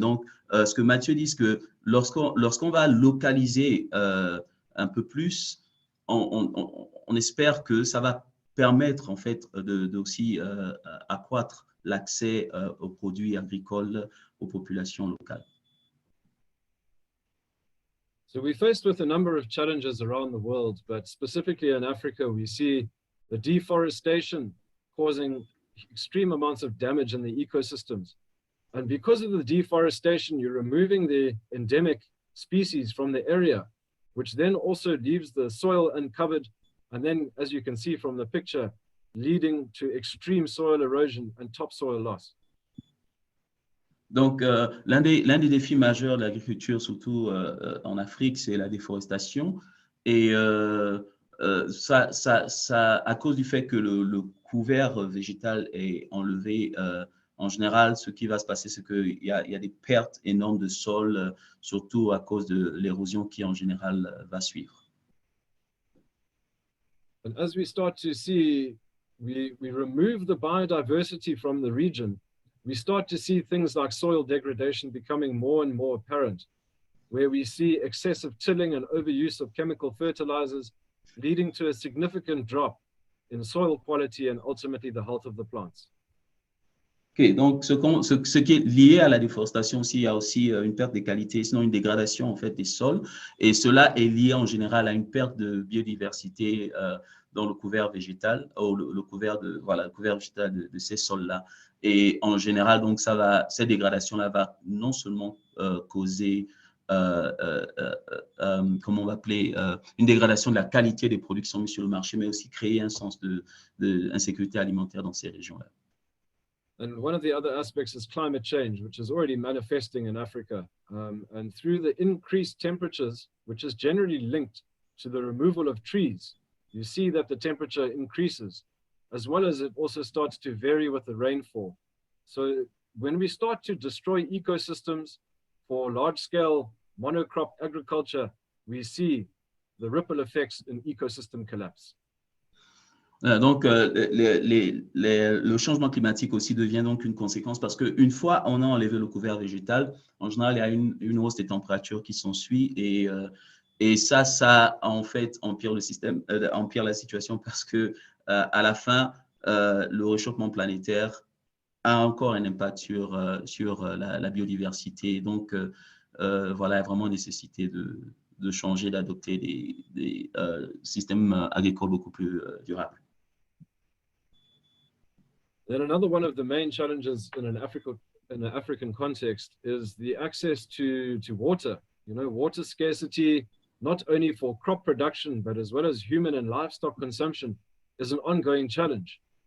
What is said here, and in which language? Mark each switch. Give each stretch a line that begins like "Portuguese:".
French: Donc, ce que Mathieu dit, c'est que lorsqu'on va localiser un peu plus, on espère que ça va permettre en fait aussi accroître l'accès aux produits agricoles aux populations locales.
English: So we're faced with a number of challenges around the world, but specifically in Africa, we see the deforestation causing extreme amounts of damage in the ecosystems. And because of the deforestation, you're removing the endemic species from the area, which then also leaves the soil uncovered. And then, as you can see from the picture, leading to extreme soil erosion and topsoil loss.
French: Donc, l'un des défis majeurs de l'agriculture, surtout en Afrique, c'est la déforestation. Et ça, à cause du fait que le couvert végétal est enlevé, en général, ce qui va se passer, c'est qu'il y a des pertes énormes de sol, surtout à cause de l'érosion qui, en général, va suivre. And as we start to see, we remove the biodiversity from the region, we start to see things like soil degradation becoming more and more apparent, where we see excessive tilling and overuse of chemical fertilizers, leading to a significant drop in soil quality and ultimately the health of the plants. Okay, donc ce qui est lié à la déforestation aussi, il y a aussi une perte des qualités, sinon une dégradation en fait des sols, et cela est lié en général à une perte de biodiversité dans le couvert végétal, ou le couvert végétal de ces sols-là. Et en général, donc cette dégradation-là va non seulement causer comment on va appeler, une dégradation de la qualité des produits qui sont mis sur le marché, mais aussi créer un sens d'insécurité alimentaire dans ces régions-là.
English: And one of the other aspects is climate change, which is already manifesting in Africa. And through the increased temperatures, which is generally linked to the removal of trees, you see that the temperature increases, as well as it also starts to vary with the rainfall. So when we start to destroy ecosystems for large-scale monocrop agriculture, we see the ripple effects in ecosystem collapse.
French: Donc, le changement climatique aussi devient donc une conséquence parce qu'une fois on a enlevé le couvert végétal, en général, il y a une hausse des températures qui s'ensuit et ça en fait empire la situation parce que à la fin, le réchauffement planétaire a encore un impact sur la biodiversité. Donc, voilà, il y a vraiment nécessité de changer, d'adopter des systèmes agricoles beaucoup plus durables.
English: Then another one of the main challenges in an African context is the access to water. You know, water scarcity, not only for crop production, but as well as human and livestock consumption, is an ongoing challenge.